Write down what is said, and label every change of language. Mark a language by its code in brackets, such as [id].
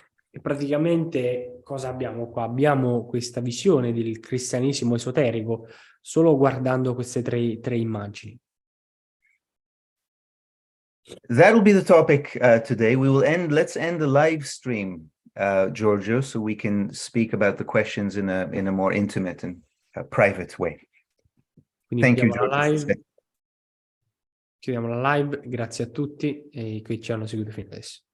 [it] E praticamente cosa abbiamo qua? Abbiamo questa visione del cristianesimo esoterico solo guardando queste tre immagini. [en] That'll be the topic today. Let's end the live stream, Giorgio, so we can speak about the questions in a more intimate and private way. [it] Quindi [en] Thank you, [it] chiudiamo la live, grazie a tutti e che ci hanno seguito fino adesso.